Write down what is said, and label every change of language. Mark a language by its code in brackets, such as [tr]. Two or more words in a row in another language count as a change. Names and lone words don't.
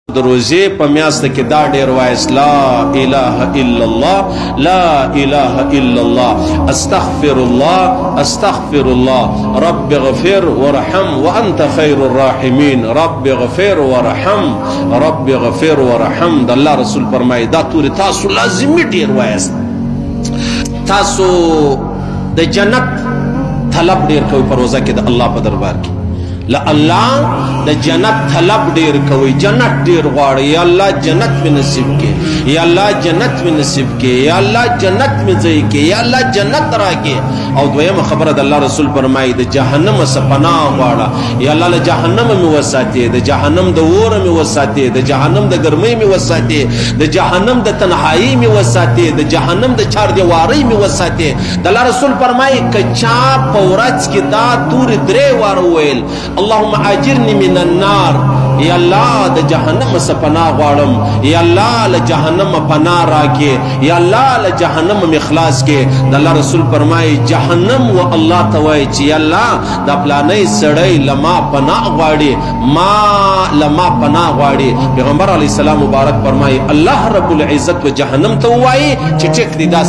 [ps] د روزې په میاشت کې دا ډېر وایس [ar] لا اله الا الله لا اله الا الله استغفر الله استغفر الله رب اغفر وارحم وانت خير الراحمين رب اغفر وارحم رب اغفر وارحم [ps] د الله رسول فرمایي دا توري تاسو لازمي ډېر وایس تاسو د جنت طلب ډېر کوئ په روزه کې د الله په دربار کې لا الله د جنت طلب ډیر کوي جنت ډیر غواړي یا الله جنت می نصیب کې یا الله جنت می نصیب کې یا الله جنت می ځای کې یا الله جنت راکې او دویمه خبره د الله رسول فرمایي د جهنم څخه پناه غواړه یا الله له جهنم می وساتې د جهنم د اور می وساتې د جهنم د ګرمۍ می وساتې د جهنم د تنهایی می وساتې د جهنم د چار دیواری می وساتې د الله رسول فرمایي کچا پورچ کې دا تور درې وار ویل [ar] اللهم اجرني من النار [ps] یا الله د جهنم څخه پناه غواړم یا الله له جهنم پناه راکې یا الله له جهنم مخلاص کې د الله رسول فرمایي جهنم و الله ته وایي چې یا الله دا پلانې سړی لما پناه غواړي ما لما پناه غواړي پیغمبر [ar] علیه السلام [ps] مبارک فرمایي الله [ar] رب العزت [ps] و جهنم ته وایي چې ټیک دی دا